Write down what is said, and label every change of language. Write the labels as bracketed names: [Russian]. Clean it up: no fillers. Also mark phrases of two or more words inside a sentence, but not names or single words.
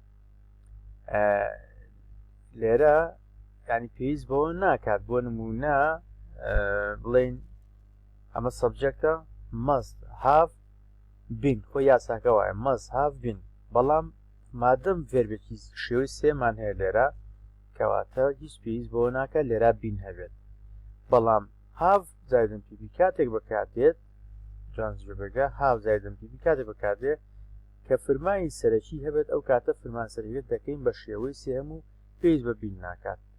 [Central Kurdish] لێرە ینی پێویست بەوە ناکات بۆ نمونە بڵێن ئەمە سەبجەکتە [English] must have been [Central Kurdish] خۆی یاساکە وایە [English] must have been [Central Kurdish] بەڵام مادەم ڤێربێکی شێوەی سێمان هەیە لێرە کەواتە هیچ پێویست بەوە ناکات لێرە بین هەبێت بەڵام have زایدن پیپی کاتێک بەکاردێت جانجێبەگە have زایدن پیپی کاتێک بەکاردێت کە فرمانی سەرەکی هەبێت ئەو کاتە فرمان سەرەکیت دەکەین بە شێوەی سێم و پێویست بە بین ناکات